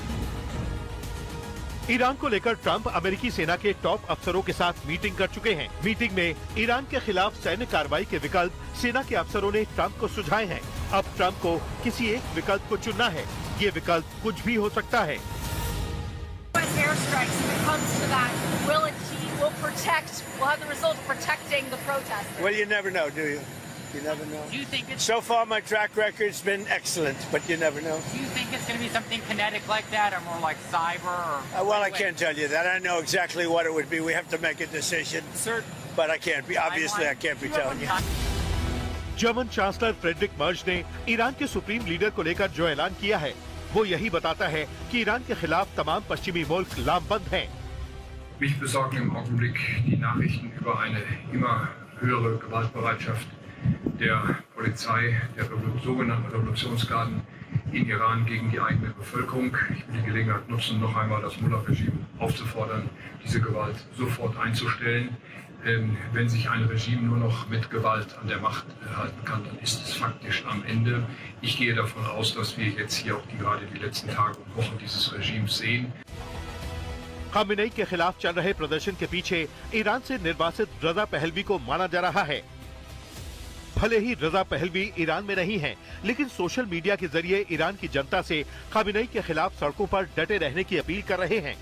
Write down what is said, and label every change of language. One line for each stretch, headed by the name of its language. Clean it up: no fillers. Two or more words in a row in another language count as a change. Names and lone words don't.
Hindi: ईरान को लेकर ट्रंप अमेरिकी सेना के टॉप अफसरों के साथ मीटिंग कर चुके हैं। मीटिंग में ईरान के खिलाफ सैन्य कार्रवाई के विकल्प सेना के अफसरों ने ट्रंप को सुझाए हैं। अब ट्रंप को किसी एक विकल्प को चुनना है। ये विकल्प कुछ भी हो सकता है।
English: We'll have the result of protecting the protesters. Well, you never know, do you? You never know. Do you think it's... So far, my track record's been excellent, but you never know. Do you think it's going to be something kinetic like that, or more like cyber? Or Well, I can't tell you that. I know exactly what it would be. We have to make a decision. Sir, But I can't be. Obviously, I can't be telling you.
Hindi: जर्मन चांसलर फ्रेडरिक मर्ज ने ईरान के सुप्रीम लीडर को लेकर जो ऐलान किया है, वो यही बताता है कि ईरान के खिलाफ तमाम पश्चिमी मुल्क लामबंद हैं।
German: Mich besorgen im Augenblick die Nachrichten über eine immer höhere Gewaltbereitschaft der Polizei, der sogenannten Revolutionsgarden in Iran gegen die eigene Bevölkerung. Ich will die Gelegenheit nutzen, noch einmal das Mullah-Regime aufzufordern, diese Gewalt sofort einzustellen. Wenn sich ein Regime nur noch mit Gewalt an der Macht halten kann, dann ist es faktisch am Ende. Ich gehe davon aus, dass wir jetzt hier auch gerade die letzten Tage und Wochen dieses Regimes sehen.
Hindi: खामनेई के खिलाफ चल रहे प्रदर्शन के पीछे ईरान से निर्वासित रजा पहलवी को माना जा रहा है। भले ही रजा पहलवी ईरान में नहीं हैं, लेकिन
English: social media
Hindi: के जरिए ईरान की जनता से खामनेई के खिलाफ सड़कों पर डटे रहने की अपील कर रहे हैं।